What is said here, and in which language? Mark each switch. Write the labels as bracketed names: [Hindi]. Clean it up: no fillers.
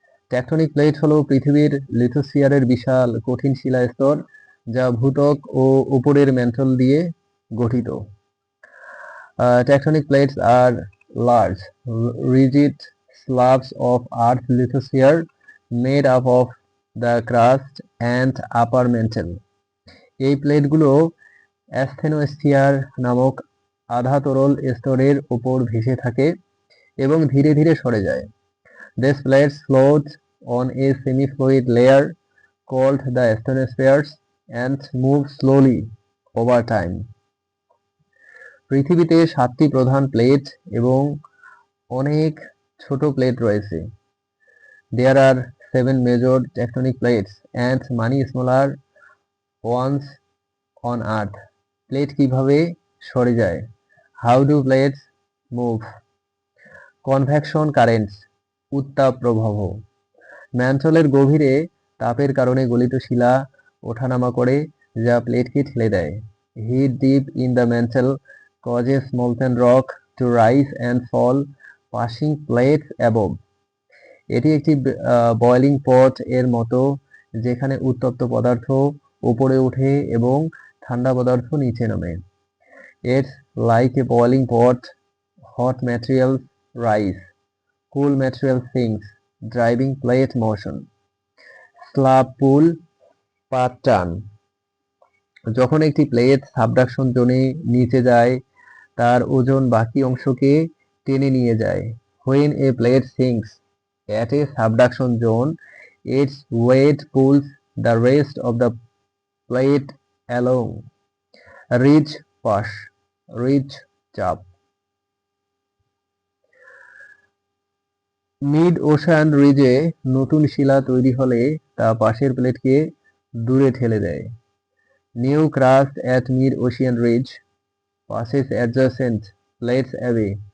[Bangla] Tectonic plate হলো পৃথিবীর লিথোস্ফিয়ারের বিশাল কঠিন শিলা স্তর যা ভূত্বক ও উপরের ম্যান্টল দিয়ে গঠিত। [English] Tectonic plates are large, rigid slabs of Earth's lithosphere made up of the crust and upper mantle. [Bangla] এই প্লেটগুলো অ্যাসথেনোস্ফিয়ার নামক আধা তরল স্তরের উপর ভেসে থাকে এবং ধীরে ধীরে সরে যায়। [English] These plates float on a semi-fluid layer called the asthenospheres and move slowly over time. [Bangla] পৃথিবীতে 7টি প্রধান প্লেট এবং অনেক ছোট প্লেট রয়েছে। [English] There are 7 major tectonic plates and many smaller ones on Earth. [Bangla] Plate কিভাবে সরে যায়? [English] How do plates move? Convection currents, [Bangla] উত্তাপ প্রবাহ। ম্যান্টলের গভীরে তাপের কারণে গলিত শিলা ওঠানামা করে যা প্লেটকে ঠেলে দেয়। [English] Heat deep in the mantle causes molten rock to rise and fall, pushing plates above. [Bangla] এটি একটি বয়লিং পট এর মতো যেখানে উত্তপ্ত পদার্থ উপরে ওঠে এবং ঠান্ডা পদার্থ নিচে নামে। [English] It's like a boiling pot, hot materials rise, cool materials sinks, driving plate motion. [Bangla] Slab পুল, পাত টান। যখন একটি প্লেট সাবডাকশন জোনে নিচে যায় তার ওজন বাকি অংশকে টেনে নিয়ে যায়। [English] When a plate sinks at a subduction zone, its weight pulls the rest of the plate along. Ridge push, ridge চাপ। [Bangla] মিড ওশান রিজে নতুন শিলা তৈরি হলে তা পাশের প্লেটকে দূরে ঠেলে দেয়। [English] New crust at mid-ocean ridge passes adjacent plates away.